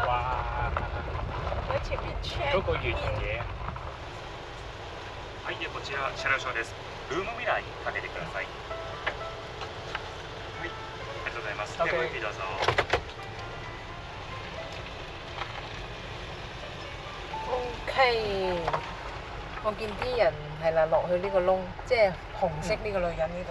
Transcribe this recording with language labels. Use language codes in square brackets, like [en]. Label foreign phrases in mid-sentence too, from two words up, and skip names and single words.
[yue] 哇！喺前面 check 嗰個越野。 [ja] はい、こちら車両証です。ルームミラーにかけてください。はい、ありがとうございます。ではごゆっくりどうぞ。 [yue] OK，我見啲人係啦，落去呢個窿，即係紅色呢個女人呢度。